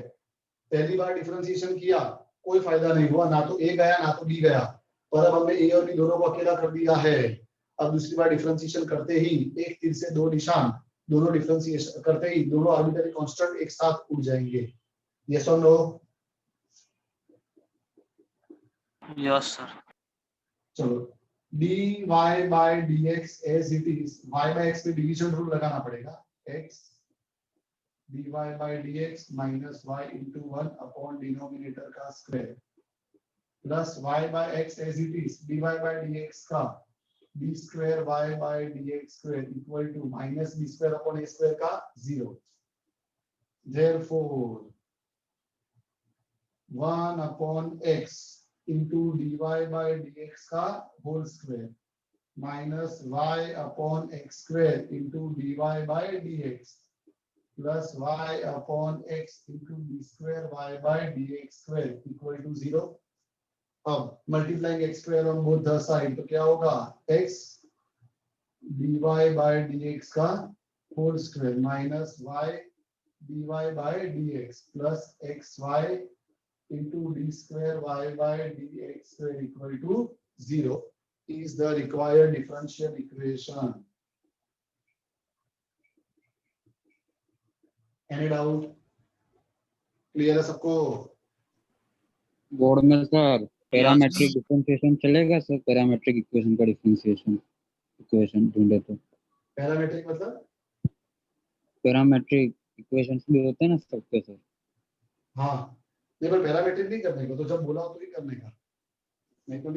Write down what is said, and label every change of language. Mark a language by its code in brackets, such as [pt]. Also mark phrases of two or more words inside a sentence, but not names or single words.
[hi] पहली बार डिफरेंशिएशन किया, कोई फायदा नहीं हुआ, ना तो a गया ना तो b गया, पर अब हमने a और b दोनों को अकेला कर दिया है। अब दूसरी बार डिफरेंशिएशन करते ही एक तीर से दो निशान, दोनों डिफरेंशिएशन करते ही दोनों [en] arbitrary constant [hi] एक साथ उड़ जाएंगे, यस और नो। [en] Yes, sir. [hi] चलो, [en] dy by dx as it is, y by x पे division rule [hi] लगाना पड़ेगा, [en] x dy by dx minus y into 1 upon डिनोमिनेटर का square plus y by x as it is, dy by dx का b square y by dx square equal to minus b square upon a square का 0। Therefore 1 upon x into dy by dx का whole square minus y upon x square into dy by dx plus y upon x into b square y by dx square equal to 0। अब multiplying x square on both the side [hi] तो क्या होगा [en] x dy बाय dx का whole square minus y dy बाय dx प्लस xy into d square y by dx square equal to 0 is the required differential equation. Any doubt? [hi] Clear है सबको? बोर्ड में सर [en] parametric differentiation [hi] चलेगा सर? [en] parametric equation [hi] का [en] differentiation equation [hi] ढूंढे तो पैरामेट्रिक मतलब? [en] parametric equations [hi] भी होते हैं ना सबके सर? हाँ, ये पर पैरामेट्रिक नहीं करने को, तो जब बोला तो ही करने का, नहीं तो नहीं